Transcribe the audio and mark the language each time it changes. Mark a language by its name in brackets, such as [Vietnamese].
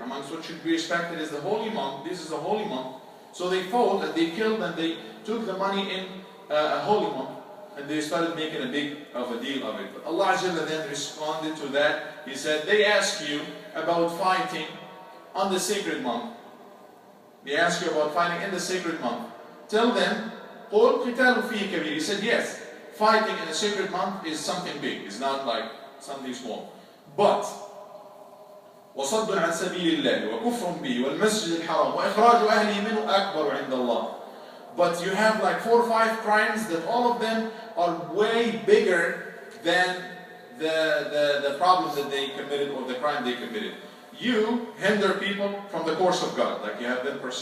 [English] Amongst what should be respected is the holy month. This is a holy month. So they fought and they killed and they took the money in a holy month, and they started making a big of a deal of it. But Allah then responded to that. He said, they ask you about fighting on the sacred month. They ask you about fighting in the sacred month. Tell them, [Arabic] قُلْ قِتَالٌ فِيهِ كَبِيرٌ. [English] He said, yes, fighting in a sacred month is something big. It's not something small. [Arabic] But وَصَدٌّ عَنْ سَبِيلِ اللَّهِ وَكُفْرٌ بِهِ وَالْمَسْجِدِ الْحَرَامِ وَإِخْرَاجُ أَهْلِهِ مِنْهُ أَكْبَرُ عِنْدَ اللَّهِ. [English] But you have 4 or 5 crimes that all of them are way bigger than the problem that they committed, or the crime they committed. You hinder people from the course of God, you have them